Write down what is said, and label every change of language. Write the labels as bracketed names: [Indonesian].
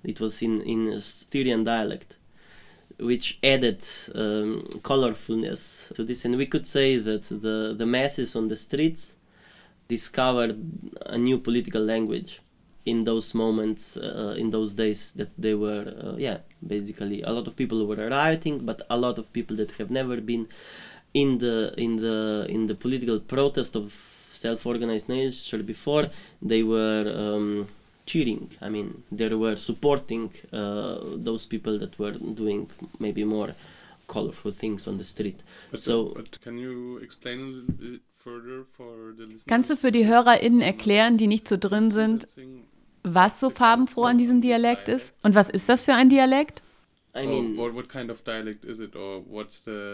[English] It was in Styrian dialect, which added colorfulness to this, and we could say that the masses on the streets discovered a new political language in those moments, in those days that they were, basically a lot of people were rioting, but a lot of people that have never been in the political protest of self-organized nature before, they were cheering. I mean, they were supporting those people that were doing maybe more colorful things on the street. But can you explain a little bit? [German] Kannst du für die HörerInnen erklären, die nicht so drin sind, was so farbenfroh an diesem Dialekt ist? Und was ist das für ein Dialekt? [English] Or what kind of dialect is it? Or what's the...